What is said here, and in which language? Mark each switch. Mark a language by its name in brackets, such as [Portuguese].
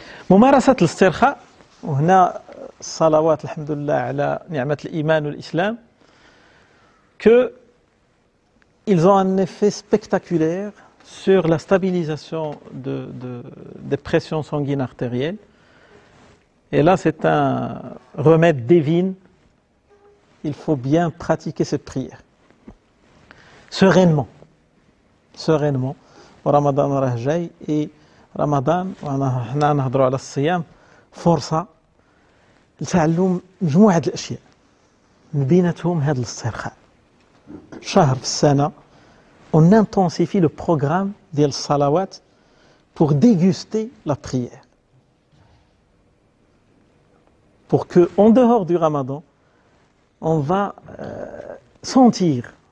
[Arabic] ممارسة الاسترخاء وهنا الصلوات الحمد لله على نعمة الإيمان والإسلام [French] que ils ont un effet spectaculaire sur la stabilisation des pressions sanguines artérielles. Et là, c'est un remède divin. Il faut bien pratiquer cette prière. Sereinement. [Arabic] ورمضان راه جاي et رمضان وحنا نهضروا على الصيام فرصة لتعلم مجموعة الأشياء من بيناتهم هذا الاسترخاء. شهر في السنة [French] on intensifie le programme [Arabic] ديال الصلوات [French] pour déguster la prière. Pour que en dehors du Ramadan, on va sentir.